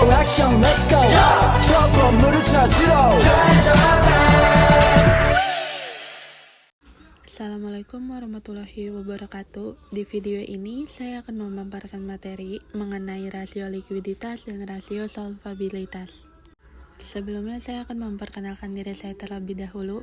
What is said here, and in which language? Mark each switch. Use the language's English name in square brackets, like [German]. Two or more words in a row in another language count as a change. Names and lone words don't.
[Korean] 액션 [English] let's go [Korean] 저 건물을 찾으러 [Arabic] السلام عليكم ورحمة الله وبركاته. [Indonesian] Di video ini saya akan memaparkan materi mengenai rasio likuiditas dan rasio solvabilitas. Sebelumnya saya akan memperkenalkan diri saya terlebih dahulu.